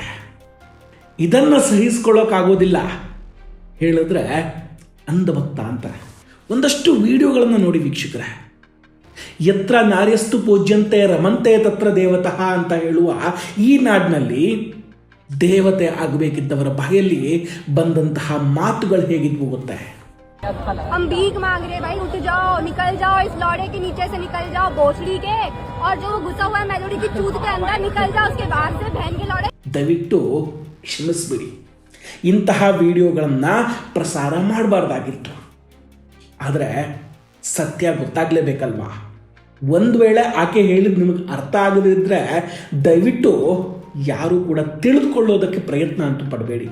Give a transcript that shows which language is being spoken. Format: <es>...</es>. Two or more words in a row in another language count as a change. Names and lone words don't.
<kn>ಇದನ್ನು ಸಹಿಸ್ಕೊಳ್ಳೋಕ್ಕಾಗೋದಿಲ್ಲ ಹೇಳಿದ್ರೆ ಅಂಧಭಕ್ತ ಅಂತಾರೆ. ಒಂದಷ್ಟು ವಿಡಿಯೋಗಳನ್ನು ನೋಡಿ ವೀಕ್ಷಕರೇ.</kn> <sa>ಯತ್ರ ನಾರ್ಯಸ್ತು ಪೂಜ್ಯಂತೆ ರಮಂತೆ ತತ್ರ ದೇವತಃ</sa> <kn>ಅಂತ ಹೇಳುವ ಈ ನಾಡಿನಲ್ಲಿ ದೇವತೆ ಆಗಬೇಕಿದ್ದವರ ಬಾಯಲ್ಲಿ ಬಂದಂತಹ ಮಾತುಗಳು ಹೇಗಿದ್ವು ಗೊತ್ತೇ?</kn> <hi>हम भीख मांग रहे भाई, उठ जाओ, निकल जाओ, इस लौड़े के नीचे से निकल जाओ भोसड़ी के, और जो वो घुसा हुआ है मेजोड़ी की चूत के अंदर निकल जाओ उसके बाहर से बहन के लौड़े.</hi> <kn>ದಯವಿಟ್ಟು ಕ್ಷಮಿಸ್ಬಿಡಿ, ಇಂತಹ ವಿಡಿಯೋಗಳನ್ನು ಪ್ರಸಾರ ಮಾಡಬಾರ್ದಾಗಿತ್ತು. ಆದರೆ ಸತ್ಯ ಗೊತ್ತಾಗಲೇಬೇಕಲ್ವಾ? ಒಂದು ವೇಳೆ ಆಕೆ ಹೇಳಿದ ನಿಮಗೆ ಅರ್ಥ ಆಗದಿದ್ದರೆ ದಯವಿಟ್ಟು ಯಾರೂ ಕೂಡ ತಿಳಿದುಕೊಳ್ಳೋದಕ್ಕೆ ಪ್ರಯತ್ನ ಅಂತೂ ಪಡಬೇಡಿ.</kn>